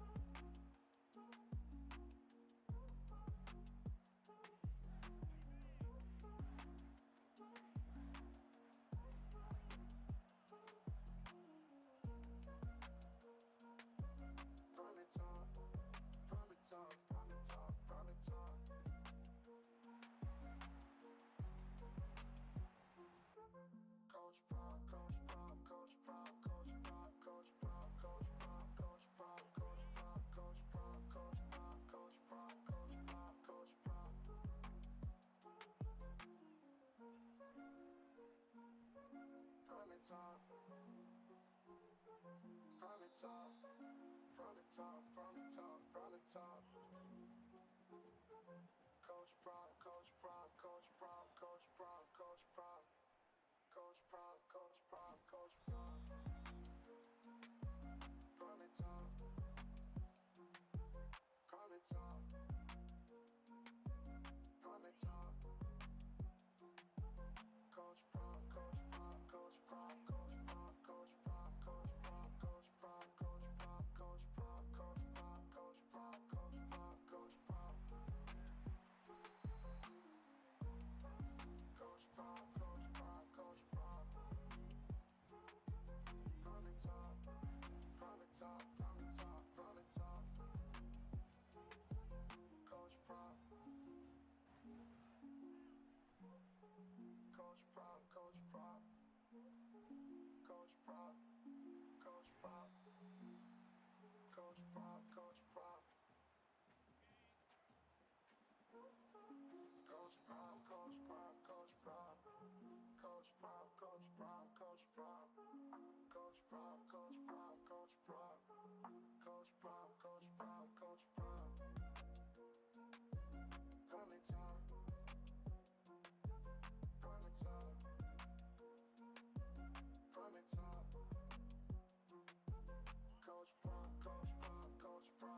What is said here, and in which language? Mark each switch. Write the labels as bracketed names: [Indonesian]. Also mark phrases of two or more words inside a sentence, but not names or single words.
[English] Prime time, prime time, prime time, prime time. Coach Prime, Coach Prime, Coach Prime, Coach Prime, Coach Prime, Coach Prime, Coach Prime, Coach Prime, Coach Prime, Coach Prime, Coach Prime, Coach Prime, Coach Prime. Prime time. Prime time. Prime time, prime time, prime time. Coach Prime, Coach Prime, Coach Prime, Coach Prime, Coach Prime. Coach Prime, Coach Prime, Coach Prime. Prime time. Prime time. Prime time. Coach Prime, Coach Prime, Coach Prime, Coach Prime, Coach Prime, Coach Prime, Coach Prime, Coach Prime, Coach Prime, Coach Prime, Coach Prime, Coach Prime, Coach Prime. Coach Prime, Coach Prime, Coach Prime. Prime time, prime time, prime time, prime time. Coach Prime. Coach Prime, Coach Prime. Coach Prime, Coach Prime. Coach Prime, Coach Prime. Coach Prime, Coach Prime, Coach Prime. Coach Prime, Coach Prime, Coach Prime. Coach Prime, Coach Prime, Coach Prime. Coach Prime, Coach Prime, Coach Prime. Prime time. Prime time. Prime time. Coach Prime, Coach Prime, Coach